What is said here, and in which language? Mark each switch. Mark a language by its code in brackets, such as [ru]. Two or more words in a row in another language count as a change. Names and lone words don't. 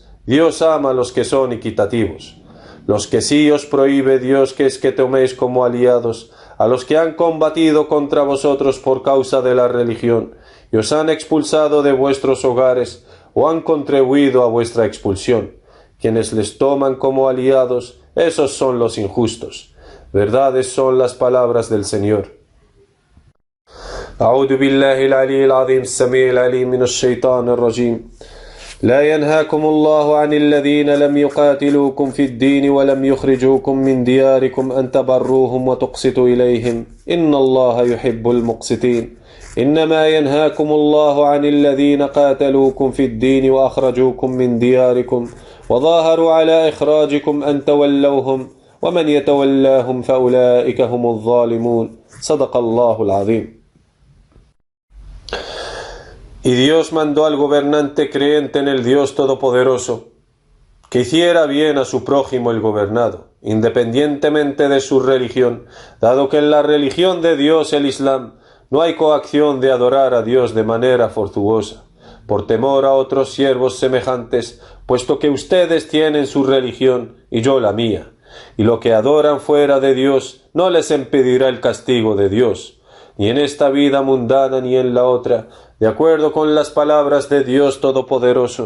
[es] Dios ama a los que son equitativos. Los que sí os prohíbe Dios que es que toméis como aliados a los que han combatido contra vosotros por causa de la religión, y os han expulsado de vuestros hogares, o han contribuido a vuestra expulsión. Quienes les toman como aliados, esos son los injustos. Verdades son las palabras del Señor. [ar] أعوذ بالله العلي العظيم السميع العليم من الشيطان الرجيم. لا ينهاكم الله عن الذين لم يقاتلوكم في الدين ولم يخرجوكم من دياركم أن تبروهم وتقسطوا إليهم إن الله يحب المقسطين. إنما ينهاكم الله عن الذين قاتلوكم في الدين وأخرجوكم من دياركم وظاهروا على إخراجكم أن تولوهم ومن يتولاهم فأولئك هم الظالمون. صدق الله العظيم. [es] Y Dios mandó al gobernante creyente en el Dios Todopoderoso que hiciera bien a su prójimo el gobernado, independientemente de su religión, dado que en la religión de Dios, el Islam, no hay coacción de adorar a Dios de manera fortuosa, por temor a otros siervos semejantes, puesto que ustedes tienen su religión y yo la mía, y lo que adoran fuera de Dios no les impedirá el castigo de Dios, ni en esta vida mundana ni en la otra, de acuerdo con las palabras de Dios Todopoderoso.